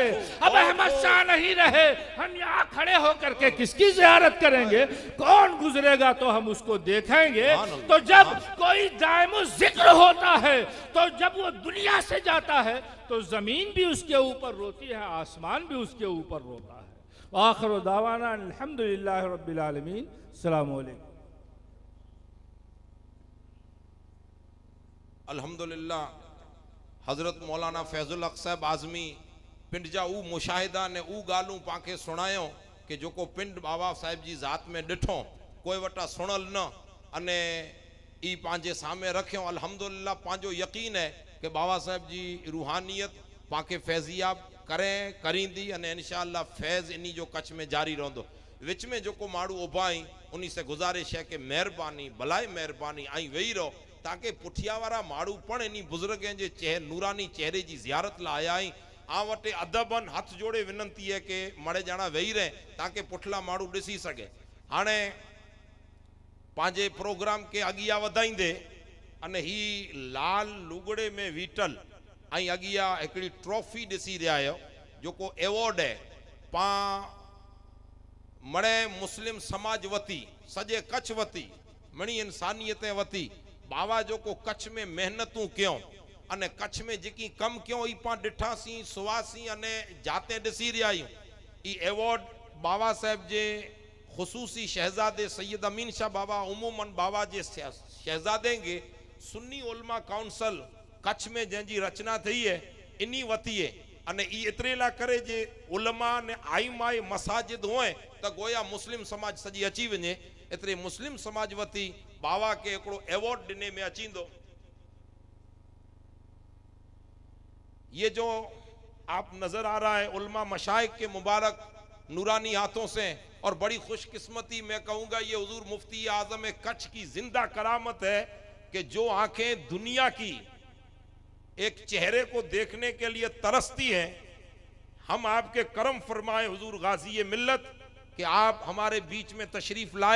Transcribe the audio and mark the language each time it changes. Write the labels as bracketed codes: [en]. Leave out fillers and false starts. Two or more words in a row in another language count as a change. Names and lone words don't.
[hi] अब अहमद शाह नहीं रहे, हम यहाँ खड़े होकर के किसकी जियारत करेंगे? कौन गुजरेगा तो हम उसको देखेंगे। तो जब कोई दायमो जिक्र होता है, तो जब वो दुनिया से जाता है तो जमीन भी उसके ऊपर रोती है, आसमान भी उसके ऊपर रोता है। [ar] آخر دعوانا الحمد لله رب العالمين. السلام عليكم. [kfr] अल्हम्दुलिल्लाह हज़रत मौलाना फैज़ुल हक़ साहब आज़मी पिंड जा ऊ मुशाहिदा ने ऊ गालूं पाके सुनायो कि जो को पिंड बाबा साहिब जी ज़ात में ॾिठो कोई वटा सुनल न अने ई पांजे सामे रखियो। अल्हम्दुलिल्लाह पांजो यकीन है कि बाबा साहिब जी रूहानियत पाके फैज़ियाब करें करींदी अने इंशाअल्लाह फैज़ इन्हीं जो कच्छ में जारी रहंदो। विच में जो को माड़ू उबाई उन्हीं से गुजारिश है कि मेहरबानी भलाई मेहरबानी आई वेही रहो, ताकि पुठिया वारा माड़ू पण इन्हीं बुजुर्गन जे चेहरे नूरानी चेहरे जी ज़ियारत ला आया आई। आ वटे अदबन हथ जोड़े विनंती है कि मड़े जाना वेही रहे ताकि पुठला माड़ू ॾिसी सके। हाणे पांजे प्रोग्राम के अगिया वधाईंदे अने ही लाल लुगड़े में वीटल आई अगिया एकड़ी ट्रॉफी ॾिसी रहा आहियो जो को एवॉर्ड है पा मड़े मुस्लिम समाज वती सजे कच्छ वती मणी इंसानियत वती बाबा जो को कच्छ में मेहनतू क्यों अने कच्छ में जेकी कम क्यों ई पा डिठासी सुवासी अने जाते ॾिसी रहा आहियूं। ई एवॉर्ड बाबा साहब जे खुसूसी शहजादे सैयद अमीन शाह बाबा उमूमन बाबा जे शहजादे के सुन्नी उलमा काउंसिल कच्छ में जंहिंजी रचना थी है इन्हीं वती है अने ई एतिरे ला करे जे उलमा ने आइमाए मसाजिद होए त गोया मुस्लिम समाज सजी अची वने एतिरे मुस्लिम समाज वती बाबा के एकड़ो एवॉर्ड दिने में अचींदो। [hi] ये जो आप नजर आ रहा है उलमा मशाइख के मुबारक नूरानी हाथों से, और बड़ी खुशकिस्मती मैं कहूँगा ये हुजूर मुफ्ती आजम कच्छ की जिंदा करामत है कि जो आंखें दुनिया की एक चेहरे को देखने के लिए तरसती हैं, हम आपके करम फरमाए हुजूर गाजी मिल्लत कि आप हमारे बीच में तशरीफ लाए।